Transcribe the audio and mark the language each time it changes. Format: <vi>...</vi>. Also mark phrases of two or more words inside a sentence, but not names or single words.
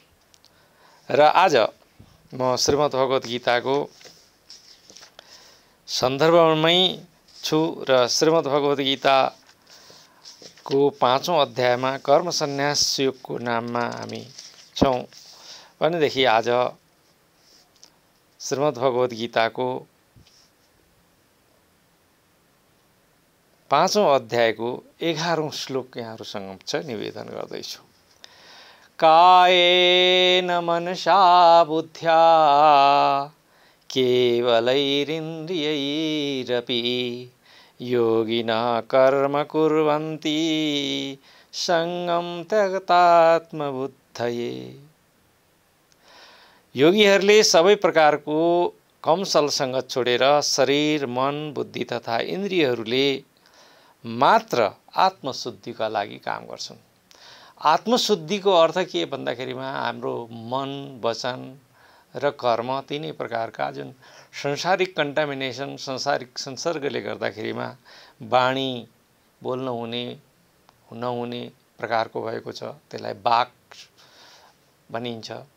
<ne>र आज म श्रीमद्भगवत गीताको सन्दर्भमै छु र श्रीमद्भगवत गीताको 5औं अध्यायमा कर्म सन्यास योगको नाममा हामी छौँ भनेदेखि आज श्रीमद्भगवत गीताको 5औं अध्यायको 11औं श्लोक यहाँहरूसँग छ, निवेदन गर्दैछु।</ne> <sa>कायेन मनसा बुद्ध्या केवलैरिन्द्रियैरपि योगिनः कर्म कुर्वन्ति सङ्गं त्यक्तात्मबुद्धये।</sa> <ne>योगीहरूले सबै प्रकारको कमसल सङ्गत छोडेर शरीर, मन, बुद्धि तथा इन्द्रियहरूले मात्र आत्मशुद्धिका लागि काम गर्छन्। आत्मशुद्धिको अर्थ के भन्दाखेरिमा हाम्रो मन, वचन र कर्म तिनै प्रकारका जुन संसारिक कन्टामिनेसन, संसारिक संसर्गले गर्दाखेरिमा वाणी बोल्न हुने नहुने प्रकारको भएको छ, त्यसलाई वाक भनिन्छ।</ne>